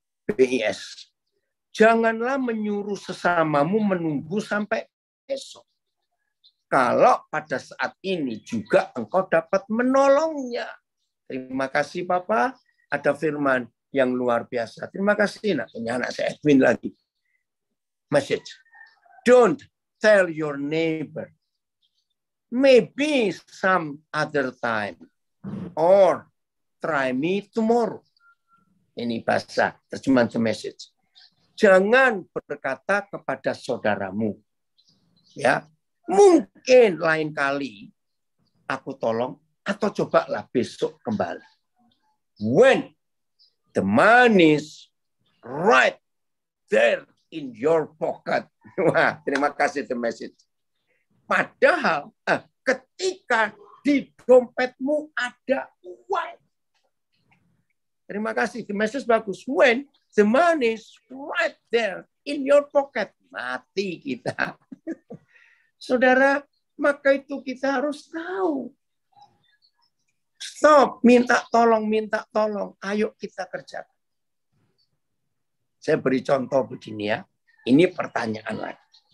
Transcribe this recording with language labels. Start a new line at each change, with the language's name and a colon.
Indonesian: BIS. Janganlah menyuruh sesamamu menunggu sampai besok. Kalau pada saat ini juga engkau dapat menolongnya. Terima kasih Papa. Ada firman yang luar biasa. Terima kasih nak. Punya anak saya Edwin lagi. Message.
English: Don't tell your neighbor. Maybe some other time. Or try me tomorrow.
Indonesian: Ini bahasa terjemahan The Message. Jangan berkata kepada saudaramu. Ya, mungkin lain kali aku tolong atau cobalah besok kembali.
English: When the money is right there in your pocket.
Indonesian: Wah, terima kasih The Message. Padahal ketika di dompetmu ada uang. Terima kasih. The Message bagus. When
English: the money is right there in your pocket.
Indonesian: Mati kita. Saudara, maka itu kita harus tahu. Stop, minta tolong. Ayo kita kerjakan. Saya beri contoh begini ya. Ini pertanyaan lagi.